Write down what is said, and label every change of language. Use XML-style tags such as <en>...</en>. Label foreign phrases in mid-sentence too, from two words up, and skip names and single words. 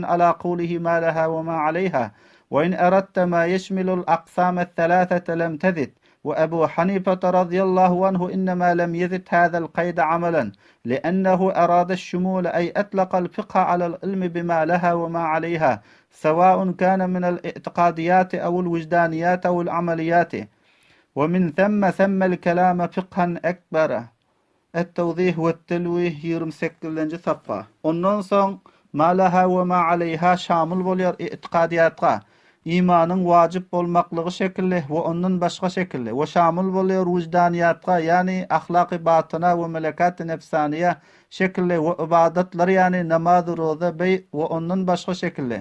<ar>على قوله ما لها وما عليها وإن أردت ما يشمل الأقسام الثلاثة لم تزد وأبو حنيفة رضي الله عنه إنما لم يزد هذا القيد عملا لأنه أراد الشمول أي أطلق الفقه على العلم بما لها وما عليها سواء كان من الاعتقاديات أو الوجدانيات أو العمليات ومن ثم الكلام فقها أكبر التوضيح والتلويح 28-nji safha.</ar> <tk>Ondan soň</tk> <ar>ما لها</ar> <tk>we</tk> <ar>ما عليها</ar> <tk>şamil bolýar itiqadiyatga, imanyň wajib bolmaklygy şekilli we ondan başga şekilli we şamil bolýar wujdaniyatga, ýani ahlaqy batyna we melekat nefsaniye şekilli we ibadatlar, ýani namaz, roza, bey we ondan başga şekilli.</tk>